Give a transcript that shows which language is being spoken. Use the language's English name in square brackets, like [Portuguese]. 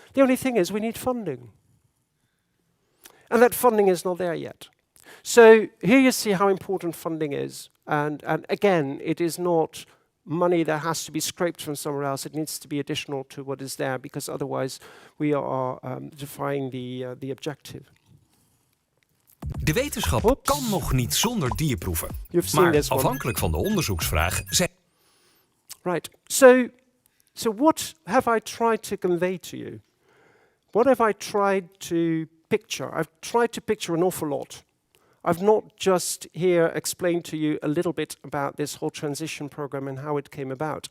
[English] The only thing is we need funding. And that funding is not there yet. So here you see how important funding is. And again, it is not money that has to be scraped from somewhere else. It needs to be additional to what is there, because otherwise we are defying the objective. [Dutch] De wetenschap kan nog niet zonder dierproeven. Maar afhankelijk van de onderzoeksvraag zijn... [English] Right. So what have I tried to convey to you? What have I tried to picture? I've tried to picture an awful lot. I've not just here explained to you a little bit about this whole transition program and how it came about.